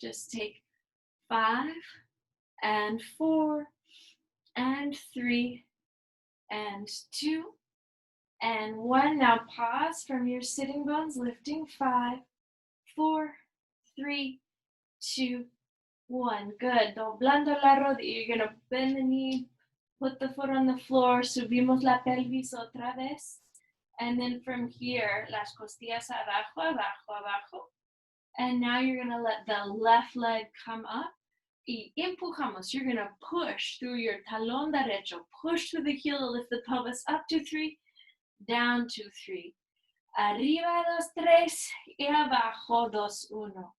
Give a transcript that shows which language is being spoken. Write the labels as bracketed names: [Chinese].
[English] Just take 5 and 4 and 3 and 2 and 1. Now pause from your sitting bones, lifting 5, 4, 3, 2, 1. Good. [Spanish] Doblando la rodilla. [English] You're going to bend the knee, put the foot on the floor. [Spanish] Subimos la pelvis otra vez. And then from here, las costillas abajo, abajo, abajo. [English] And now you're going to let the left leg come up. Y empujamos. You're going to push through your talón derecho. Push through the heel to lift the pelvis up to 3, down to 3. [Spanish] Arriba, 2, 3. Y abajo, 2, 1.